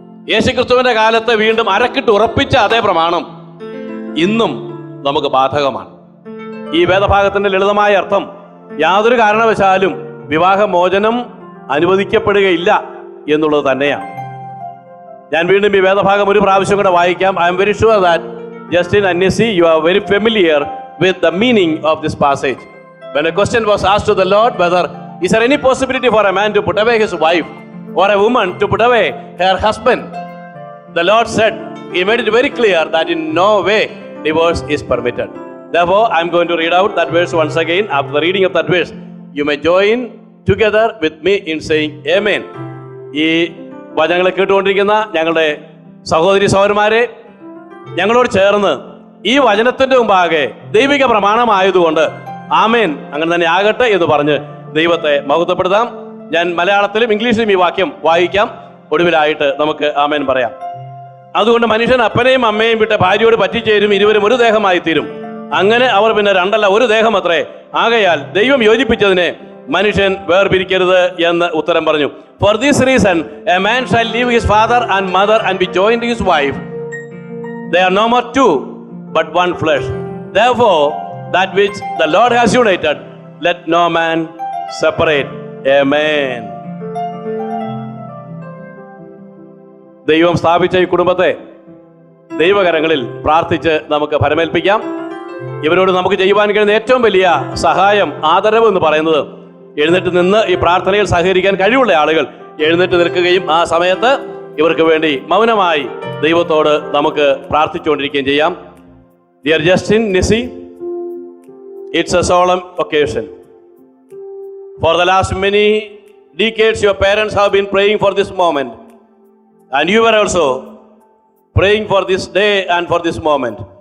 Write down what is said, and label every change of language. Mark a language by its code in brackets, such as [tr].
[ml] യേശുക്രിസ്തുവിന്റെ കാലത്ത് വീണ്ടും അരക്കിട്ട് ഉറപ്പിച്ച അതേ പ്രമാണം ഇന്നും നമുക്ക് ബാധകമാണ്. ഈ വേദഭാഗത്തിന്റെ ലളിതമായ അർത്ഥം യാതൊരു കാരണവശാലും വിവാഹമോചനം അനുവദിക്കപ്പെടുകയില്ല എന്നുള്ളത് തന്നെയാണ്. ഞാൻ വീണ്ടും ഈ വേദഭാഗം ഒരു പ്രാവശ്യം കൂടെ വായിക്കാം. [en] I'm very sure that Justin and Nissi, you are very familiar with the meaning of this passage. When a question was asked to the Lord whether is there any possibility for a man to put away his wife or a woman to put away her husband, the Lord said, he made it very clear that in no way divorce is permitted. Therefore, I am going to read out that verse once again. After the reading of that verse, you may join together with me in saying Amen. [ml] ഈ വചനങ്ങളെ കേട്ടുകൊണ്ടിരിക്കുന്ന ഞങ്ങളുടെ സഹോദരി സഹോദരന്മാരെ, ഞങ്ങളോട് ചേർന്ന് ഈ വചനത്തിന്റെ മുമ്പാകെ ദൈവിക പ്രമാണമായതുകൊണ്ട് ആമേൻ അങ്ങനെ തന്നെ ആകട്ടെ എന്ന് പറഞ്ഞ് ദൈവത്തെ മഹത്വപ്പെടുത്താം. ഞാൻ മലയാളത്തിലും ഇംഗ്ലീഷിലും ഈ വാക്യം വായിക്കാം. ഒടുവിലായിട്ട് നമുക്ക് ആമേൻ പറയാം. അതുകൊണ്ട് മനുഷ്യൻ അപ്പനെയും അമ്മയും വിട്ട് ഭാര്യയോട് പറ്റിച്ചേരും, ഇരുവരും ഒരു ദേഹമായി തീരും. അങ്ങനെ അവർ പിന്നെ രണ്ടല്ല ഒരു ദേഹം അത്രേ. ആകയാൽ ദൈവം യോജിപ്പിച്ചതിനെ മനുഷ്യൻ വേർപിരിക്കരുത് എന്ന് ഉത്തരം പറഞ്ഞു. [en] For this reason a man shall leave his father and mother and be joined to his wife. They are no more two, but one flesh. Therefore, that which the Lord has united, let no man separate. Amen. [ml] ദൈവം സ്ഥാപിച്ച ഈ കുടുംബത്തെ ദൈവകരങ്ങളിൽ പ്രാർത്ഥിച്ച് നമുക്ക് ഫലമേൽപ്പിക്കാം. ഇവരോട് നമുക്ക് ചെയ്യുവാൻ കഴിയുന്ന ഏറ്റവും വലിയ സഹായം, ആദരവ് എന്ന് പറയുന്നത് എഴുന്നേറ്റ് നിന്ന് ഈ പ്രാർത്ഥനയിൽ സഹകരിക്കാൻ കഴിവുള്ള ആളുകൾ എഴുന്നേറ്റ് നിൽക്കുകയും ആ സമയത്ത് ഇവർക്ക് വേണ്ടി മൗനമായി ദൈവത്തോട് നമുക്ക് പ്രാർത്ഥിച്ചുകൊണ്ടിരിക്കുകയും ചെയ്യാം. [en] Dear Justin, Nissi, it's a solemn occasion. For the last many decades, your parents have been praying for this moment, and you were also praying for this day and for this moment.